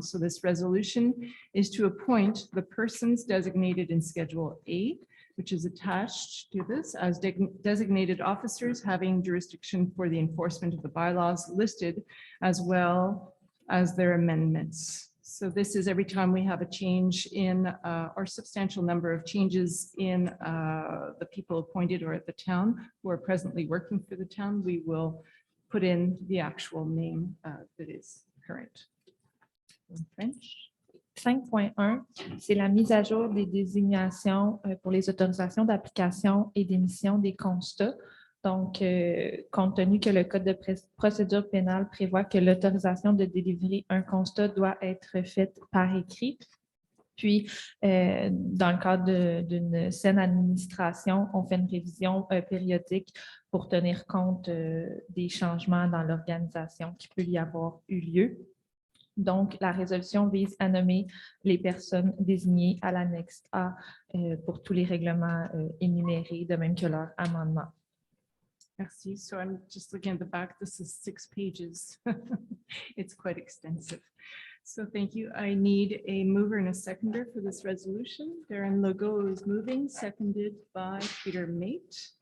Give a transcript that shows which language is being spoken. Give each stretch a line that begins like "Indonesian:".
English: So this resolution is to appoint the persons designated in Schedule A, which is attached to this, as designated officers having jurisdiction for the enforcement of the bylaws listed, as well as their amendments. So this is every time we have a change in or substantial number of changes in the people appointed or at the town who are presently working for the town, we will put in the actual name that is current. In French.
French: 5.1, c'est la mise à jour des désignations pour les autorisations d'application et d'émission des constats. Donc, compte tenu que le Code de procédure pénale prévoit que l'autorisation de délivrer un constat doit être faite par écrit, puis dans le cadre d'une saine administration, on fait une révision périodique pour tenir compte des changements dans l'organisation qui peut y avoir eu lieu. Donc, la résolution vise à nommer les personnes désignées à l'annexe A pour tous les règlements énumérés, de même que leur amendement. Merci.
English: So I'm just looking at the back. This is 6 pages. It's quite extensive. So thank you. I need a mover and a seconder for this resolution. Darren Legault is moving, seconded by Peter Mate.